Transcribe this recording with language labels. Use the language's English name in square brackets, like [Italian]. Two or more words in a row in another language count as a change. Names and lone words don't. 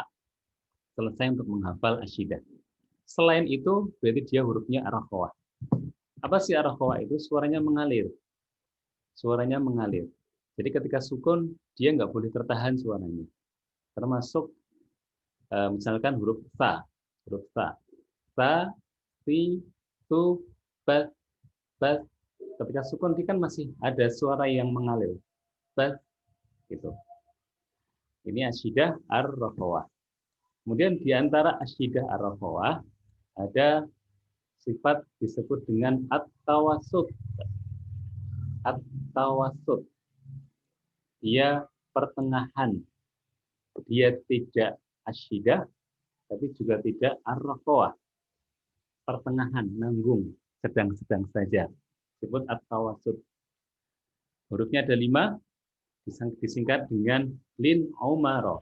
[Indonesian] Selesai untuk menghafal asyidah. Selain itu, berarti dia hurufnya ar-rakhawah. Apa sih ar-rakhawah itu? Suaranya mengalir. Suaranya mengalir. Jadi ketika sukun, dia nggak boleh tertahan suaranya. Termasuk misalkan huruf fa. Huruf fa. Fa, si, tu, bat, bat. Ketika sukun, dia kan masih ada suara yang mengalir. Bat, gitu. Ini [Arabic] الشدة الرخاوة. [Indonesian] Kemudian di antara [Arabic] الشدة الرخاوة [Indonesian] ada sifat disebut dengan at-tawassut. At-tawassut. Dia pertengahan. Dia tidak asyidah, tapi juga tidak ar-rakhawah. Pertengahan, nanggung, sedang-sedang saja. Disebut at-tawassut. Hurufnya ada 5, disingkat dengan [Arabic] لن عمر.